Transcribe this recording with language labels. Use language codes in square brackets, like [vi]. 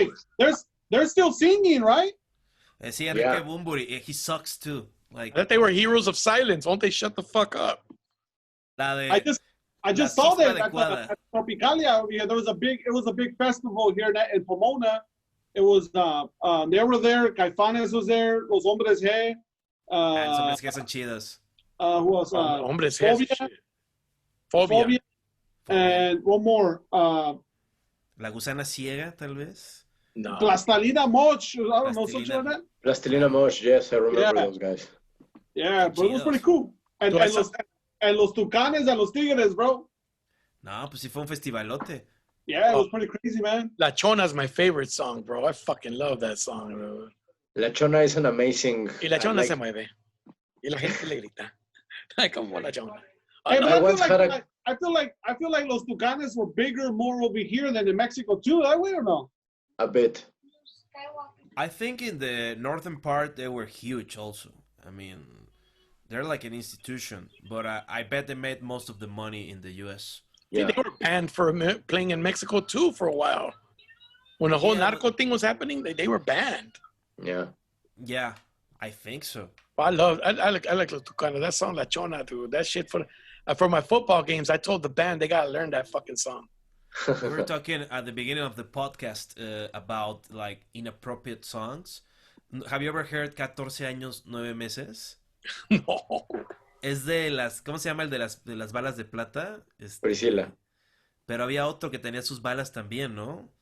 [en] Hey, they're still singing, right? See, Enrique Bunbury, he sucks too. Like I thought they were heroes of silence. Won't they shut the fuck up? I just saw that at Tropicalia. Yeah, there was a big festival here in Pomona. It was they were there. Caifanes was there. Los Hombres G. [es] Los Hombres G son chidos. [en] Who else? Hombres G. Phobia. And one more. [es] La Gusana Ciega, tal vez. No. [en] Plastilina Mosh. I don't know something like that. Plastilina Mosh. Yes, I remember those guys. Yeah, but it was pretty cool. And los Tucanes and los Tigres, bro. [es] No, pues sí fue un festivalote. [en] Yeah, it was pretty crazy, man. La Chona is my favorite song, bro. I fucking love that song, bro. La Chona is an amazing... [es] Y La Chona se mueve. Y la gente le grita. Ay, como La Chona. [en] Hey, but I feel like los Tucanes were bigger more over here than in Mexico too. That way or no? A bit. I think in the northern part they were huge also. I mean, they're like an institution, but I bet they made most of the money in the U.S. Yeah. They were banned for playing in Mexico too for a while. When the whole narco thing was happening, they were banned. Yeah. Yeah, I think so. I like Los Tucanes. That song La Chona, dude. That shit for my football games. I told the band they gotta learn that fucking song. We were talking at the beginning of the podcast about like inappropriate songs. Have you ever heard 14 años, 9 meses? No. [es] Es de las, ¿cómo se llama el de las balas de plata? Priscila. Pero había otro que tenía sus balas también, ¿no?